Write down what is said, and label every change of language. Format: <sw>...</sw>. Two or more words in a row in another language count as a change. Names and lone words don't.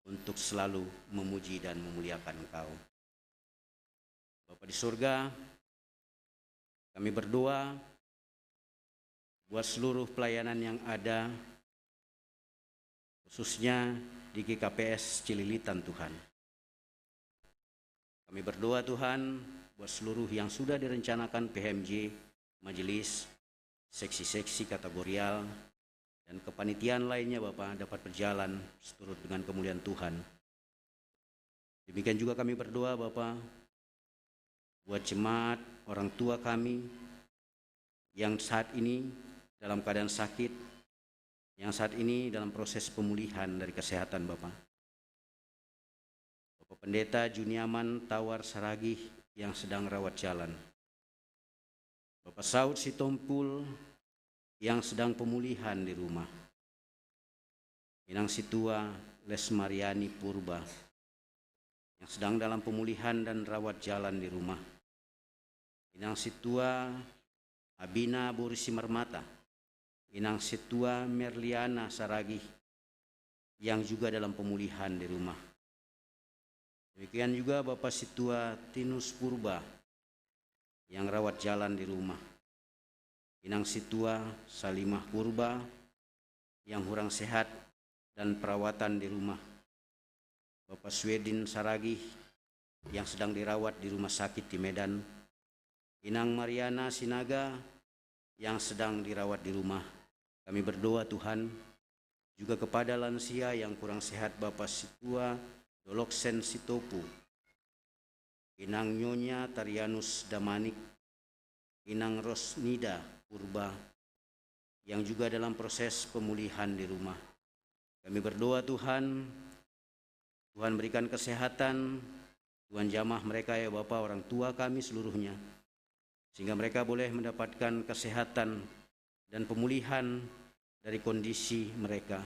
<id>untuk selalu memuji dan memuliakan Engkau. Bapa di surga, kami berdoa buat seluruh pelayanan yang ada, khususnya di GKPS Cililitan Tuhan. Kami berdoa Tuhan buat seluruh yang sudah direncanakan PHMJ, majelis, seksi-seksi kategorial, dan kepanitiaan lainnya Bapak dapat berjalan seturut dengan kemuliaan Tuhan. Demikian juga kami berdoa Bapak buat jemaat, orang tua kami yang saat ini dalam keadaan sakit, yang saat ini dalam proses pemulihan dari kesehatan Bapak. Bapak Pendeta Juniaman Tawar Saragih yang sedang rawat jalan. Bapak Saud Sitompul yang sedang pemulihan di rumah. Inang Situa Lesmariani Purba yang sedang dalam pemulihan dan rawat jalan di rumah. Inang Situa Abina Borisi Marmata, Inang Situa Merliana Saragih yang juga dalam pemulihan di rumah. Demikian juga Bapak Situa Tinus Purba yang rawat jalan di rumah. Inang Situa Salimah Purba yang kurang sehat dan perawatan di rumah. Bapak Swedin Saragih yang sedang dirawat di rumah sakit di Medan. Inang Mariana Sinaga yang sedang dirawat di rumah. Kami berdoa Tuhan juga kepada lansia yang kurang sehat, Bapak Situa Doloksen Sitopu, Inang Nyonya Tarianus Damanik, Inang Rosnida Purba yang juga dalam proses pemulihan di rumah. Kami berdoa Tuhan berikan kesehatan, Tuhan jamah mereka ya Bapak, orang tua kami seluruhnya, sehingga mereka boleh mendapatkan kesehatan dan pemulihan dari kondisi mereka.</id>